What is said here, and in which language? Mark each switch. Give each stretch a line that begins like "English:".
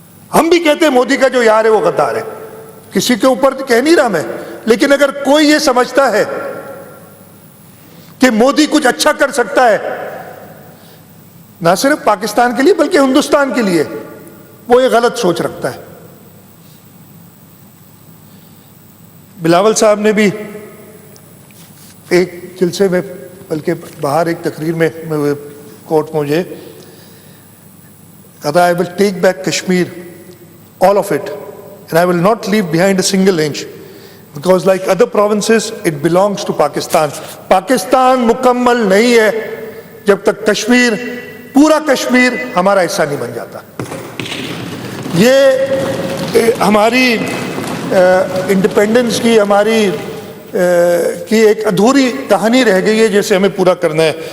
Urdu: ہم بھی کہتے ہیں مودی کا جو یار ہے وہ غدار ہے. کسی کے اوپر کہہ نہیں رہا میں, لیکن اگر کوئی یہ سمجھتا ہے کہ مودی کچھ اچھا کر سکتا ہے نہ صرف پاکستان کے لیے بلکہ ہندوستان کے لیے, وہ یہ غلط سوچ رکھتا ہے. بلاول صاحب نے بھی ایک جلسے میں, بلکہ باہر ایک تقریر میں کوٹ مجھے کہا تھا
English: I will take back Kashmir, all of it, and I will not leave behind a single inch, because like other provinces it belongs to Pakistan.
Urdu: Pakistan مکمل نہیں ہے جب تک کشمیر، پورا کشمیر ہمارا حصہ نہیں بن جاتا. یہ ہماری انڈیپینڈنس کی، ہماری کی ایک ادھوری کہانی رہ گئی ہے جسے ہمیں پورا کرنا ہے.